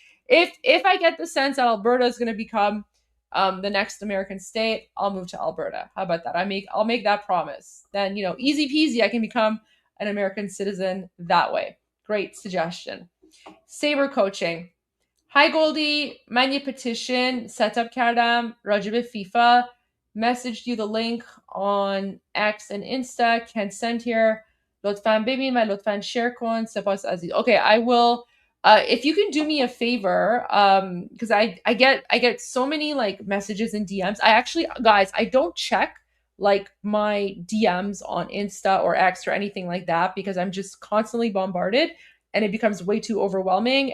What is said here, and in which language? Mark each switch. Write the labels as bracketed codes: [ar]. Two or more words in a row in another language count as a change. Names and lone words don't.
[en] If I get the sense that Alberta is going to become the next American state, I'll move to Alberta. How about that? I'll make that promise. Then, easy peasy, I can become an American citizen that way. Great suggestion. Saber Coaching. Hi Goldie, [fa] من یه [en] petition set up [fa] کردم راجع به FIFA. [en] Messaged you the link on X and Insta. Can send here. [fa] لطفاً ببین و لطفاً share کن. سپاس عزیز. [en] Okay, I will. If you can do me a favor, because I get so many like messages and DMs. Guys, I don't check like my DMs on Insta or X or anything like that because I'm just constantly bombarded and it becomes way too overwhelming.